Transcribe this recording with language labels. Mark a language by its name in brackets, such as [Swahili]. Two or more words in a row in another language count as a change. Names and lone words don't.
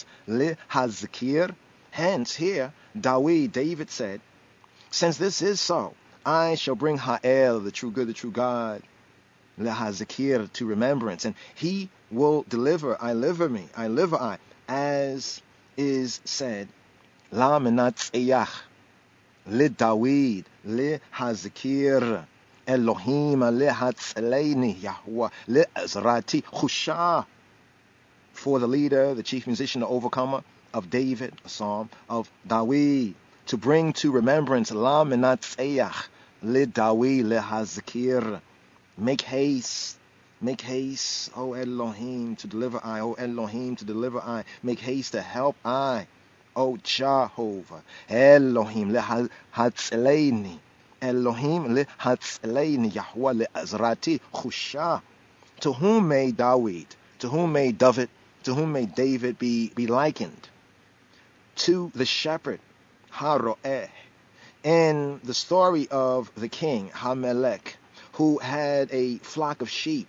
[English] Lehazkir. Hence here, David said, since this is so, I shall bring Ha'el, the true good, the true God, lehazkir, to remembrance, and he will deliver, I live I, as is said, [Hebrew] למנצח, לדוד, להזכיר, אלהים להצילני, יהוה לעזרתי חושה. [English] For the leader, the chief musician, the overcomer of David, a psalm of Dawid, to bring to remembrance, [Hebrew] למנצח, לדוד להזכיר. [English] Make haste, O Elohim, to deliver I, O Elohim, to deliver I. Make haste to help I, O Jehovah. [Hebrew] אלהים להצילני, אלהים להצילני, יהוה לעזרתי חושה. [English] To whom may David be likened? To the shepherd, Haroeh, in the story of the king, Hamelech, who had a flock of sheep.